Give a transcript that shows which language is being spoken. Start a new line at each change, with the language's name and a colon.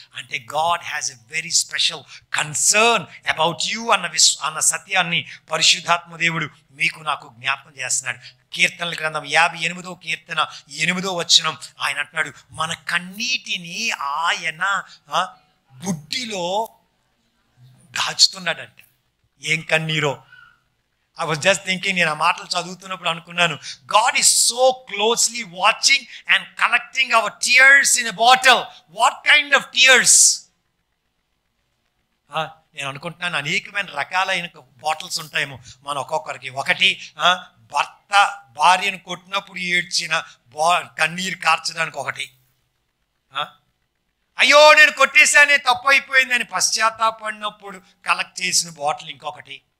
Telugu: అంటే
English: God has a very special concern about you
Telugu: అన్న సత్యాన్ని పరిశుద్ధాత్మ దేవుడు మీకు నాకు జ్ఞాపకం చేస్తున్నాడు. కీర్తనల గ్రంథం 58వ కీర్తన 8వ వచనం ఆయన అంటున్నాడు, మన కన్నీటిని ఆయన బుడ్డిలో దాచుతున్నాడంట. ఏం కన్నీరో!
English: I was just thinking,
Telugu: నేను ఆ మాటలు చదువుతున్నప్పుడు అనుకున్నాను,
English: God is so closely watching and collecting our tears in a bottle. What kind of tears?
Telugu: నేను అనుకుంటున్నాను అనేకమైన రకాలైన బాటిల్స్ ఉంటాయేమో మన ఒక్కొక్కరికి. ఒకటి భర్త భార్యను కొట్టినప్పుడు ఏడ్చిన కన్నీరు కార్చడానికి ఒకటి, అయ్యో నేను కొట్టేశానే తప్పు అయిపోయిందని పశ్చాత్తాపడినప్పుడు కలెక్ట్ చేసిన బాటిల్ ఇంకొకటి.